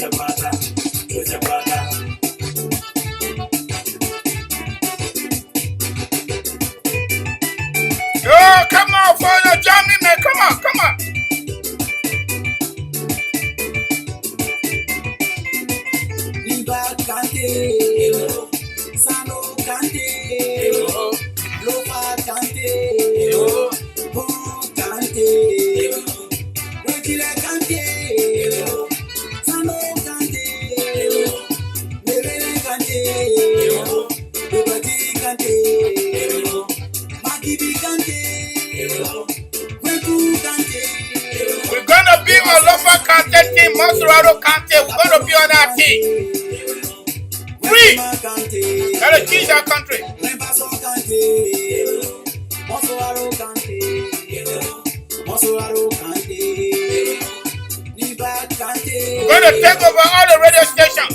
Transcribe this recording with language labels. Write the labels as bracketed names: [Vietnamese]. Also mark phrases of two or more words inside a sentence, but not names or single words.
[English] Oh, come on, for your jamming, man. Come on, come on. Liba Kante, Sano Kante, Lofa Kante, Bon Kante, Wekile Kante, Sano Kante, Lebele Kante, Bebati Kante, Magibi Kante, Weku Kante. We're gonna be on Lofa Kante team, Maserado Kante. We're gonna be on that team. Free! Gotta teach our country. We're gonna take over all the radio stations.